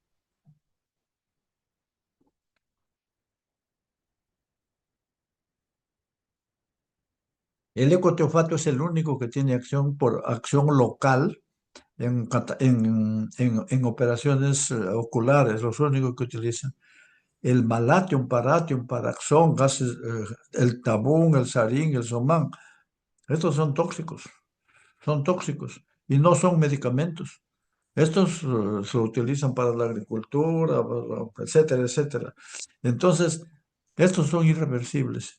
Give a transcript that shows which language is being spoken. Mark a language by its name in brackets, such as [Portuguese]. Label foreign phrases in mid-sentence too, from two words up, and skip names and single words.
[Spanish] El ecotiofato es el único que tiene acción por acción local en operaciones oculares, los únicos que utilizan. El malatium, paratium, paraxón, gases, el tabún, el sarín, el somán, estos son tóxicos y no son medicamentos. Estos se utilizan para la agricultura, etcétera, etcétera. Entonces, estos son irreversibles.